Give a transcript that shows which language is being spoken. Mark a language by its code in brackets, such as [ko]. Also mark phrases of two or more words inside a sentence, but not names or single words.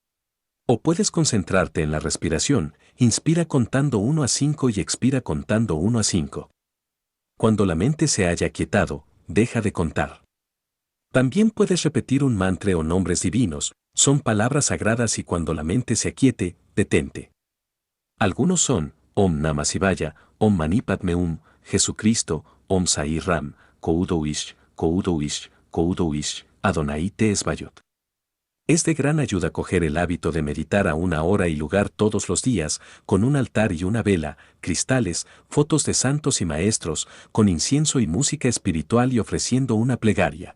[es] O puedes concentrarte en la respiración, inspira contando 1 a 5 y expira contando 1 a 5. Cuando la mente se haya aquietado, deja de contar. También puedes repetir un mantra o nombres divinos, son palabras sagradas y cuando la mente se aquiete, detente. Algunos son, [sa] Om Namah Shivaya, Om Mani Padme Hum, Jesucristo, Om Sai Ram, [he] Koudo Ish, Koudo Ish, Koudo Ish, Adonai Te Esbayot. [es] Es de gran ayuda coger el hábito de meditar a una hora y lugar todos los días, con un altar y una vela, cristales, fotos de santos y maestros, con incienso y música espiritual y ofreciendo una plegaria.